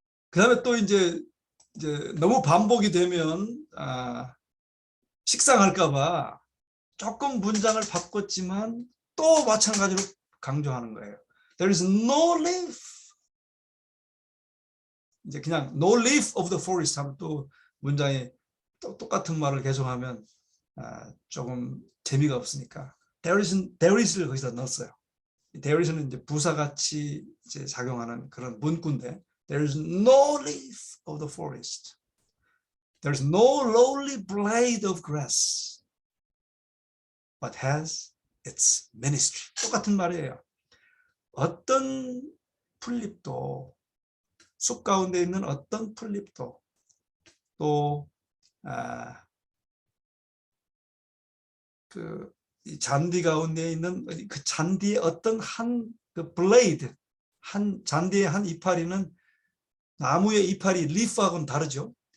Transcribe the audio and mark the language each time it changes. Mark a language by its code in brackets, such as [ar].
[ko] 그 다음에 또 이제 너무 반복이 되면 식상할까봐 조금 문장을 바꿨지만 또 마찬가지로 강조하는 거예요. [en] There is no leaf. [ko] 이제 그냥 [en] no leaf of the forest [ko] 하면 또 문장이 또 똑같은 말을 계속하면 조금 재미가 없으니까 there is를 거기다 넣었어요. there is는 이제 부사같이 이제 작용하는 그런 문구인데 [en] there is no leaf of the forest. There is no lowly blade of grass, but has its ministry. [ko] 똑같은 말이에요. 어떤 풀잎도, 숲 가운데 있는 어떤 풀잎도, 또 이 잔디 가운데 있는 그 잔디의 어떤 한 그 블레이드, 한 잔디의 한 이파리는 나무의 이파리 리프하고는 다르죠.